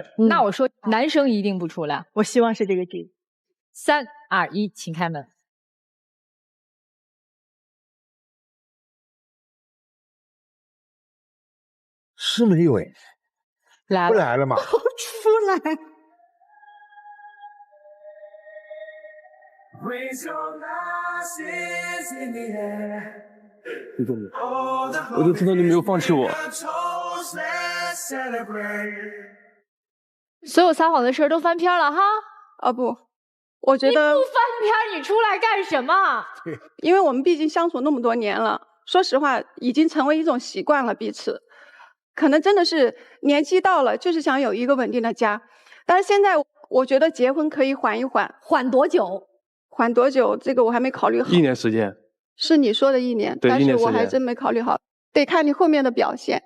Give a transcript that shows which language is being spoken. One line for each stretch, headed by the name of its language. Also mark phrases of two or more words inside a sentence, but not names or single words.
Chinese: 那我說，男生一定不出來。我希望是這個局。 3、2、1，請開門。是沒有哎，來了，不來了嗎？出來。
English: Raise your glasses in the air.
Chinese: 謝謝你，我就知道你没有放棄我。所有撒谎的事儿都翻篇了哈？哦不，我觉得你不翻篇，你出来干什么？因为我们毕竟相处那么多年了，说實話，已經成為一種習慣了彼此。可能真的是年紀到了，就是想有一個穩定的家。但是現在我覺得結婚可以緩一緩。緩多久？緩多久？這個我還沒考慮好。 1年時間。是你說的1年，但是我還真沒考慮好，得看你後面的表現。